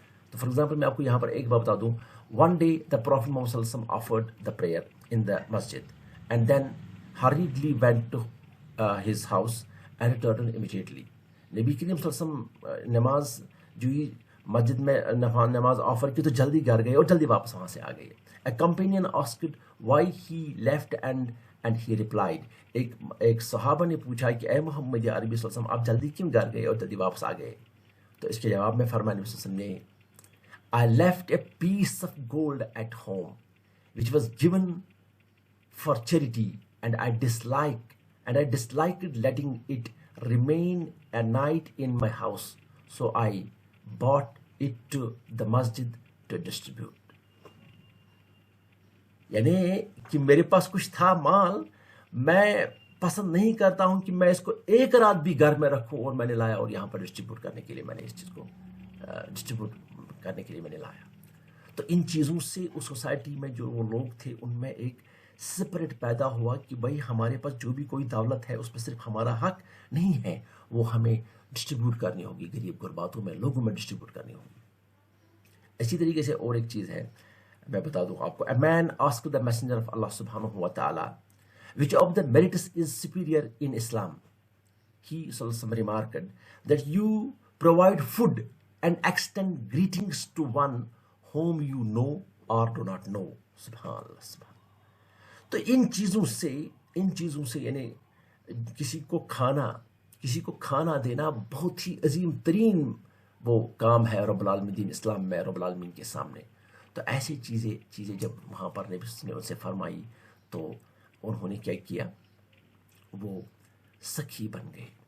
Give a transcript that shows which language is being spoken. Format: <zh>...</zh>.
<en>تو for example</en> <ur>میں آپ کو یہاں پر ایک بات بتا دوں.</ur> <en>One day the prophet Muhammad صلی اللہ علیہ وسلم offered the prayer in the masjid and then hurriedly went to his house and returned immediately.</en> <ur>نبی کریم صلی اللہ علیہ وسلم نماز جو ہی مسجد میں نماز آفر کی تو جلدی گھر گئے اور جلدی واپس وہاں سے آ گئے.</ur> <en>A companion asked why he left and he replied.</en> <ur>ایک صحابہ نے پوچھا کہ اے محمد عربی صلی اللہ علیہ وسلم آپ جلدی کیوں گھر گئے اور جلدی واپس آ گئے؟ تو اس کے جواب میں فرمایا نبی صلی اللہ علیہ وسلم نے</ur> <en>I left a piece of gold at home which was given for charity and I disliked letting it remain a night in my house, so I bought it to the masjid to distribute.</en> <ur>یعنی کہ میرے پاس کچھ تھا مال، میں پسند نہیں کرتا ہوں کہ میں اس کو ایک رات بھی گھر میں رکھوں، اور میں نے لایا اور یہاں پر ڈسٹریبیوٹ کرنے کے لیے میں نے اس چیز کو ڈسٹریبیوٹ کرنے کے لیے میں نے لایا. تو ان چیزوں سے اس سوسائٹی میں جو وہ لوگ تھے ان میں ایک سپرٹ پیدا ہوا کہ بھائی ہمارے پاس جو بھی کوئی دولت ہے اس پہ صرف ہمارا حق نہیں ہے، وہ ہمیں ڈسٹریبیوٹ کرنی ہوگی، غریب غرباتوں میں، لوگوں میں ڈسٹریبیوٹ کرنی ہوگی. اسی طریقے سے اور ایک چیز ہے میں بتا دوں آپ کو.</ur> <en>A man asked the messenger of Allah subhanahu wa ta'ala which of the merits is superior in Islam. He sallallahu remarked that you provide food and extend greetings to one whom you know or do not know.</en> <ar>سبحان اللہ.</ar> <ur>تو ان چیزوں سے یعنی کسی کو کھانا دینا بہت ہی عظیم ترین وہ کام ہے رب العالمین دین اسلام میں، رب العالمین کے سامنے. تو ایسی چیزیں جب وہاں پر نبی نے ان سے فرمائی تو انہوں نے کیا کیا، وہ سخی بن گئے.</ur>